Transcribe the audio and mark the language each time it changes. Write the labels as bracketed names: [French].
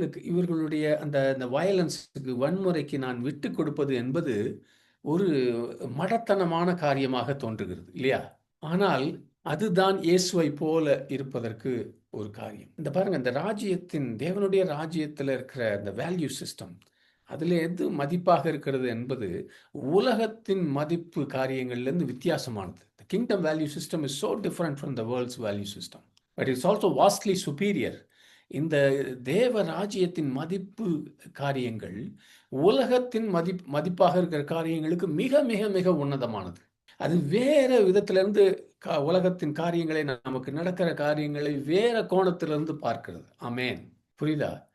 [Tamil] இவர்களுடைய அந்த வயலன்ஸுக்கு, வன்முறைக்கு நான் விட்டு கொடுப்பது என்பது ஒரு மடத்தனமான காரியமாக தோன்றுகிறது இல்லையா? ஆனால் அதுதான் இயேசுவை போல இருப்பதற்கு ஒரு காரியம். இந்த பாருங்க, இந்த தேவனுடைய ராஜ்யத்தில் இருக்கிற இந்த வேல்யூ சிஸ்டம், அதில் எது மதிப்பாக இருக்கிறது என்பது உலகத்தின் மதிப்பு காரியங்கள்லேருந்து வித்தியாசமானது. [English] The kingdom value system is so different from the world's value system, but it's also vastly superior. [Tamil] இந்த தேவ ராஜ்யத்தின் மதிப்பு காரியங்கள் உலகத்தின் மதிப்பாக இருக்கிற காரியங்களுக்கு மிக மிக மிக உன்னதமானது. அது வேற விதத்திலிருந்து உலகத்தின் காரியங்களை, நமக்கு நடக்கிற காரியங்களை வேற கோணத்திலிருந்து பார்க்கிறது. ஆமென். புரியுதா?